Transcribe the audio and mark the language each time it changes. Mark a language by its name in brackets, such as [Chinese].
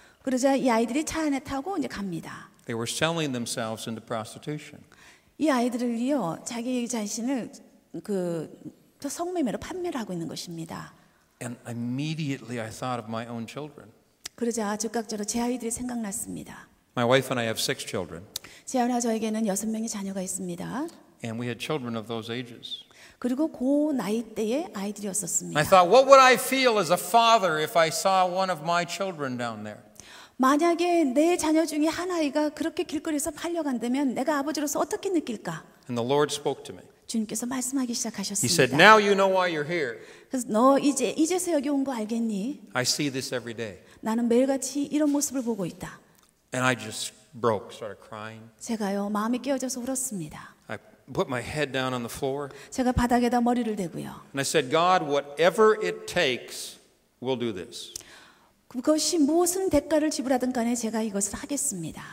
[Korean] 그러자 이 아이들이 차 안에 타고 이제 갑니다. [English] They were selling themselves into prostitution. [Korean] 이 아이들을요 자기 자신을 성매매로 판매를 하고 있는 것입니다. [English] And immediately I thought of my own children. [Korean] 그러자 즉각적으로 제 아이들이 생각났습니다. [English] My wife and I have 6 children. [Korean] 제아나 저에게는 6명의 자녀가 있습니다. [English] And we had children of those ages. [Korean] 그리고 그 나이 때의 아이들이었었습니다. [English] I thought, what would I feel as a father if I saw one of my children down there? [Korean] 만약에 내 자녀 중에 한 아이가 그렇게 길거리에서 팔려간다면 내가 아버지로서 어떻게 느낄까? [English] And the Lord spoke to me. [Korean] 주님께서 말씀하기 [English] He [Korean] 시작하셨습니다. [English] said, now you know why you're here. [Korean] 그래서 너 이제서 여기 온 거 알겠니? [English] I see this every day. [Korean] 나는 매일같이 이런 모습을 보고 있다. [English] And I just started crying. [Korean] 제가요 마음이 깨어져서 울었습니다. [English] I put my head down on the floor. [Korean] 제가 바닥에다 머리를 대고요. [English] And I said, God, whatever it takes, we'll do this. [Korean] 그것이 무슨 대가를 지불하든 간에 제가 이것을 하겠습니다.